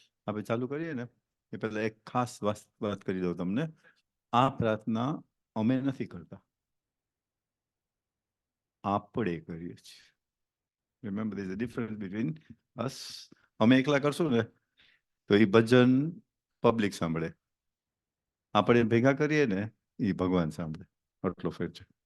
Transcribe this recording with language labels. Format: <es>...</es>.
<gu>આપણે ચાલુ કરીએ ને એ પહેલા એક ખાસ વાત કરી દઉં તમને. આ પ્રાર્થના અમે નથી કરતા, આપણે કરીએ છીએ.</gu> <en>Remember, there's a difference between us.</en> <gu>અમે એકલા કરશું ને તો એ ભજન પબ્લિક સાંભળે, આપણે ભેગા કરીએ ને એ ભગવાન સાંભળે. આટલો ફેર છે.</gu>